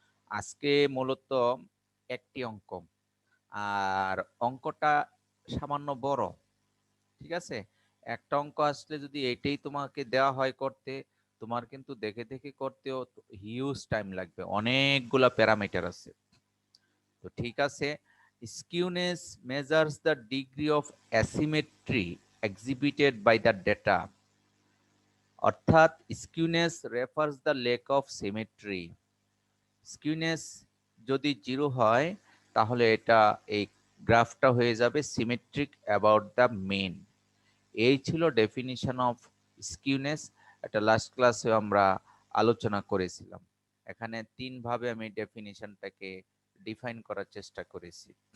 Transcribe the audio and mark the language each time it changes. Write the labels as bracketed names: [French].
[Bangla] আজকে মূলত একটি অঙ্ক, আর অঙ্কটা সামান্য বড়, ঠিক আছে? একটা অঙ্ক আসলে যদি এটাই তোমাকে দেওয়া হয় করতে, তোমার কিন্তু দেখে দেখে করতেও হিউজ টাইম লাগবে, অনেকগুলা প্যারামিটার আছে। তো ঠিক আছে, [English] skewness measures the degree of asymmetry exhibited by the data, [Bangla] অর্থাৎ [English] skewness refers the lack of symmetry. [Bangla] skewness যদি 0 হয় তাহলে এটা এই গ্রাফটা হয়ে যাবে [English] Symmetric about the mean. [Bangla] এই ছিল ডেফিনিশন অফ স্কিউনেস। এটা লাস্ট ক্লাসে আমরা আলোচনা করেছিলাম। এখানে তিন ভাবে আমি ডেফিনিশনটাকে ডিফাইন করার চেষ্টা করেছি।